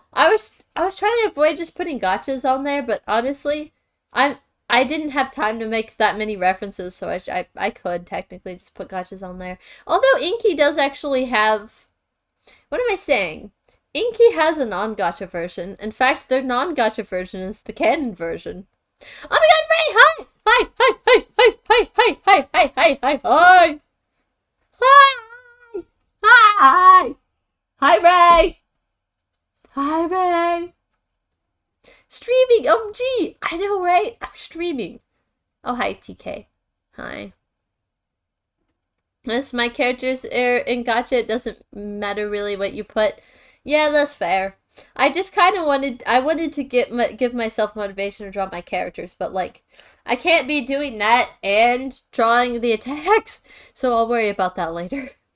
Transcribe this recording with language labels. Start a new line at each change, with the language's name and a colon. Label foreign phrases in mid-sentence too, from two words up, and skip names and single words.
English: I was trying to avoid just putting gotchas on there, but honestly, I didn't have time to make that many references, so I could technically just put gotchas on there. Although Inky does actually have... What am I saying? Inky has a non-gotcha version. In fact, their non-gotcha version is the canon version. Oh my god, Ray! Hi! Hi! Hi! Hi! Hi! Hi! Hi! Hi! Hi! Hi! Hi! Hi! Hi! Hi! Hi, Ray! Hi, Ray! Streaming! Oh, gee! I know, right? I'm streaming. Oh, hi, TK. Hi. As my characters are in Gacha, it doesn't matter really what you put. Yeah, that's fair. I just kind of wanted to give myself motivation to draw my characters, but, like, I can't be doing that and drawing the attacks, so I'll worry about that later.